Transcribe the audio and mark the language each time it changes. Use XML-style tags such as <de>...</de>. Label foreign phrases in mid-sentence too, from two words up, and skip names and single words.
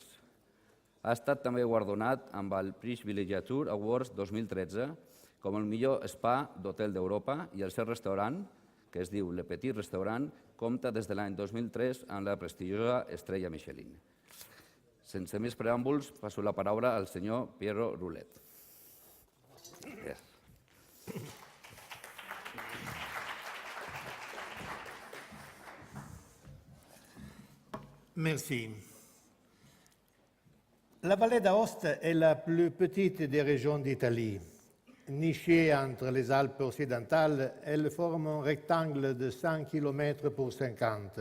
<ca>Ha estat també guardonat amb el Prix Villégiature Awards 2013 com el millor spa d'hotel d'Europa i el seu restaurant, que es diu Le Petit Restaurant, compta des de l'any 2003 amb la prestigiosa estrella Michelin. Sense més preàmbuls, passo la paraula al senyor Piero Roulet. Gràcies.</ca> <fr>Merci. La vallée d'Aoste est la plus petite des régions d'Italie. Nichée entre les Alpes occidentales, elle forme un rectangle de 100 km pour 50.</fr>